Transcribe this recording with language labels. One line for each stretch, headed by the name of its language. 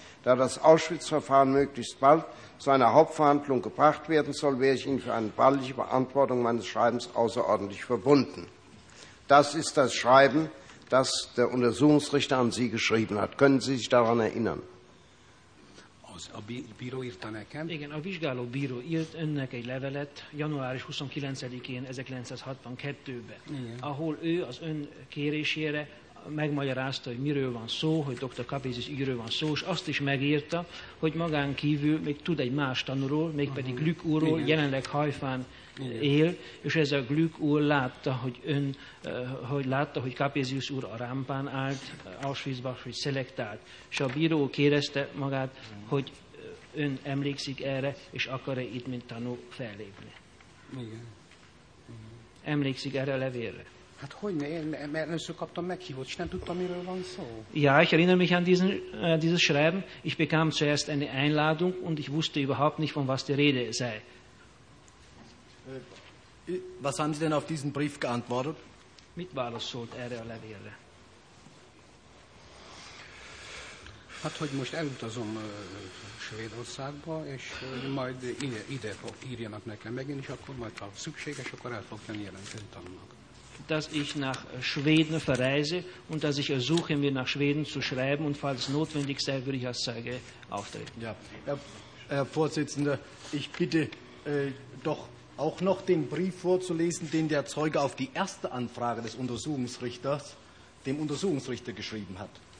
German: Da das Auschwitz-Verfahren möglichst bald zu einer Hauptverhandlung gebracht werden soll, wäre ich Ihnen für eine baldige Beantwortung meines Schreibens außerordentlich verbunden. Das ist das Schreiben, das der Untersuchungsrichter an Sie geschrieben hat. Können Sie sich daran erinnern?
Hungarian: A bíró írta nekem. Igen, a vizsgáló bíró írt önnek egy levelet január 29-én 1962-ben, ahol ő az ön kérésére megmagyarázta, hogy miről van szó, hogy Dr. Capesius ügyről van szó, és azt is megírta, hogy magán kívül még tud egy más tanúról, mégpedig Glück úrról, jelenleg Haifán él, és ez a Glück úr látta, hogy ön, hogy látta, hogy Capesius úr a rámpán állt, Auschwitzban, hogy szelektált. És a bíró kérdezte magát, hogy ön emlékszik erre, és akar-e itt, mint tanú, fellépni. Igen. Emlékszik erre a levélre? Hát hogy ne, mert először kaptam meghívót, és nem tudtam, miről van szó.
German: Ja, ich erinnere mich an dieses Schreiben. Ich bekam zuerst eine Einladung, und ich wusste überhaupt nicht, von was die Rede sei. Was haben Sie denn auf diesen Brief geantwortet?
Hungarian: Mit válaszolt erre a levélre. Hát, hogy most elutazom Svédországba, és majd ide írjanak nekem megint, és akkor majd, ha szükséges, akkor el fogjam jelentkezni tannak.
German: Dass ich nach Schweden verreise und dass ich ersuche, mir nach Schweden zu schreiben und falls notwendig sei, würde ich als Zeuge auftreten. Ja, Herr Vorsitzender, ich bitte doch auch noch den Brief vorzulesen, den der Zeuge auf die erste Anfrage des Untersuchungsrichters dem Untersuchungsrichter geschrieben hat.